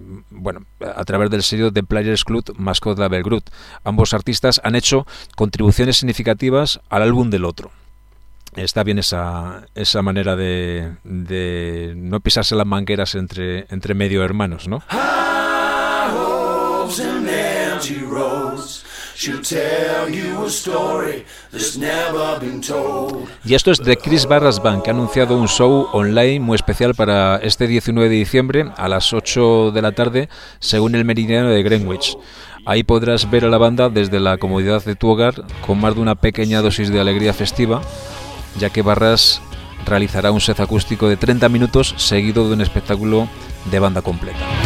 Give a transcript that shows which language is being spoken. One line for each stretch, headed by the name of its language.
Spanish: bueno, a través del sello The Players Club Mascot Label Group. Ambos artistas han hecho contribuciones significativas al álbum del otro. Está bien esa manera de no pisarse las mangueras entre medio hermanos, ¿no?
English: High hopes and empty roads. She'll tell you a story that's never been told.
Spanish: Y esto es de Chris Barras Band, que ha anunciado un show online muy especial para este 19 de diciembre a las 8 de la tarde, según el meridiano de Greenwich. Ahí podrás ver a la banda desde la comodidad de tu hogar, con más de una pequeña dosis de alegría festiva, ya que Barras realizará un set acústico de 30 minutos seguido de un espectáculo de banda completa.